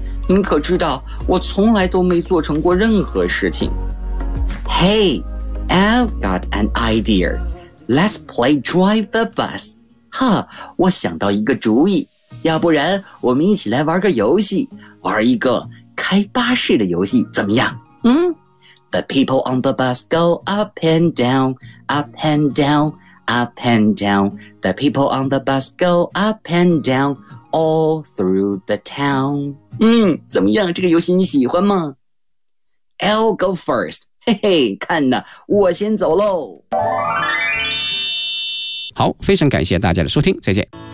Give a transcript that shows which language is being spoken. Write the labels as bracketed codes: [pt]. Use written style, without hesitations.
[zh] 你可知道我从来都没做成过任何事情。 [en] Hey, I've got an idea。 Let's play drive the bus。 [zh] 哈，我想到一个主意，要不然我们一起来玩个游戏，玩一个开巴士的游戏怎么样？嗯？ [en] The people on the bus go up and down, up and down, up and down. The people on the bus go up and down all through the town. [zh] 嗯，怎么样，这个游戏你喜欢吗？ [en] I'll go first. [zh] 嘿嘿，看呢，我先走咯。好，非常感谢大家的收听，再见。